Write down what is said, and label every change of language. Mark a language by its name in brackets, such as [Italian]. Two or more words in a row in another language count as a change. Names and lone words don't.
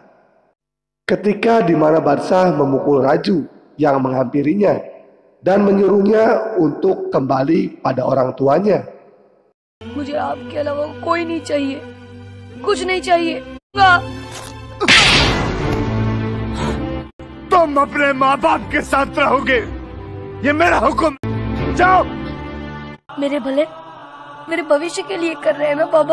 [Indonesian] Ketika di mana Badsah memukul Raju yang menghampirinya dan menyuruhnya untuk kembali pada orang tuanya. [Hindi] मुझे आपके अलावा कोई नहीं चाहिए, कुछ नहीं चाहिए। तुम अपने माँ बाप के साथ रहोगे, ये मेरा हुक्म। जाओ, मेरे भले, मेरे भविष्य के लिए कर रहे हैं ना बाबा।